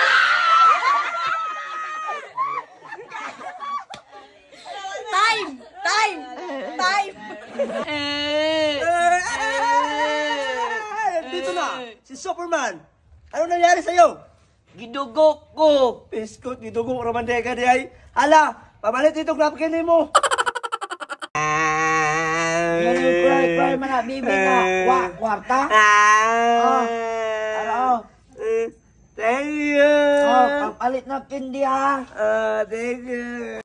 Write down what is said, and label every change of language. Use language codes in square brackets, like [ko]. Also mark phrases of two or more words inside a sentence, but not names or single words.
[en] Time. [tl] Dito na. Si Superman. Ano nangyari sa'yo? [ceb] Gidugo ko. Biskot, gidugo ko naman ka di ay. Hala, pamalit [tl] itong napkin mo. [ceb] Cry man na bibi na. Kwarta. Ano? [en] Thank you. [tl] Papalit na kindi ha. [en] Thank you.